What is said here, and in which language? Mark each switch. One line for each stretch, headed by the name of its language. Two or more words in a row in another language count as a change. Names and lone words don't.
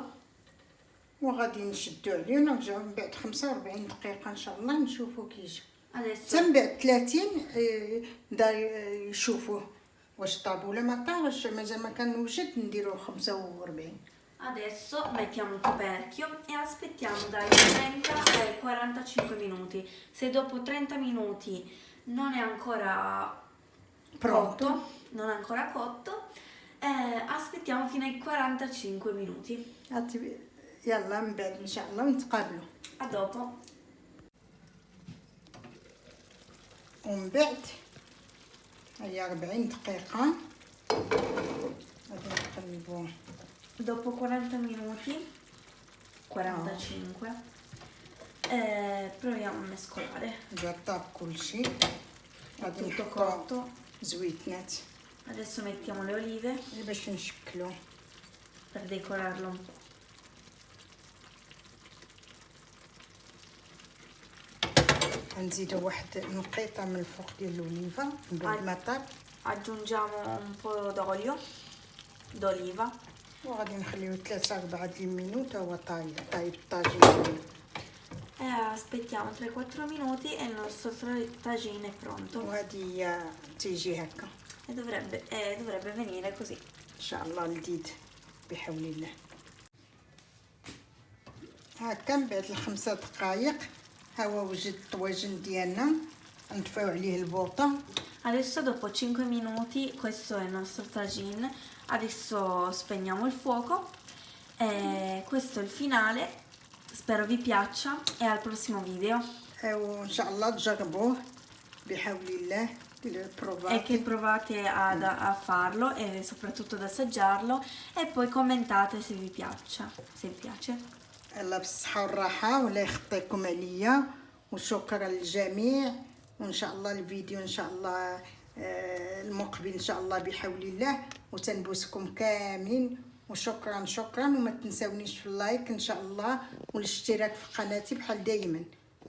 Arabic: وغادي نشدو عليه ونرجعو من بعد 45 دقيقه ان شاء الله نشوفو كيجي.
Italian: Adesso
Arabic: حتى من بعد 30 دا يشوفوه واش طاب ولا ما طابش. مازال ما كنوجد نديرو 45.
Italian: Adesso mettiamo il coperchio e aspettiamo dai 30 ai 45 minuti. Se dopo 30 minuti non è ancora Pronto. non è ancora cotto, aspettiamo fino ai 45 minuti.
Arabic: يلا من بعد ان شاء الله نتقابلوا.
Italian: A dopo.
Arabic: ومن بعد هي 40 دقيقه غادي نقلبوه.
Italian: Dopo 40 minuti, 45, proviamo a mescolare.
Arabic: جا طاب كلشي. غادي
Italian: Tutto
Arabic: نحطو
Italian: cotto.
Arabic: زويتنات
Italian: Adesso mettiamo le olive
Arabic: باش نشكلو.
Italian: per decorarlo un po'.
Arabic: غنزيدو واحد نقيطه من الفوق ديال الاوليفه من بعد ما طاب.
Italian: Aggiungiamo un po' d'oliva
Arabic: وغادي نخليو 3-4 د المينوت هو طايب الطاجين ديالنا.
Italian: e aspettiamo 3-4 minuti e il nostro tagine è pronto.
Arabic: وهذه هي تيجي هكا
Italian: E dovrebbe venire così.
Arabic: ان شاء الله لذيذ بحول الله. هكا من بعد ال5 دقائق ها هو وجد الطواجن ديالنا. نطفيو عليه البوطه.
Italian: Adesso dopo 5 minuti questo è il nostro tagine. Adesso spegniamo il fuoco. E questo è il finale. Spero vi piaccia e al prossimo video.
Arabic: وان شاء الله تجربوه بحول الله. E che provate a farlo e soprattutto ad assaggiarlo e poi commentate se vi piaccia, se vi piace. الله بالصحة والراحة ولا يخطيكم عليا. وشكرا للجميع. وان شاء الله الفيديو ان شاء الله المقبل ان شاء الله بحول الله. وتنبوسكم كاملين. وشكرا وما تنساونيش في اللايك ان شاء الله والاشتراك في قناتي بحال دايما.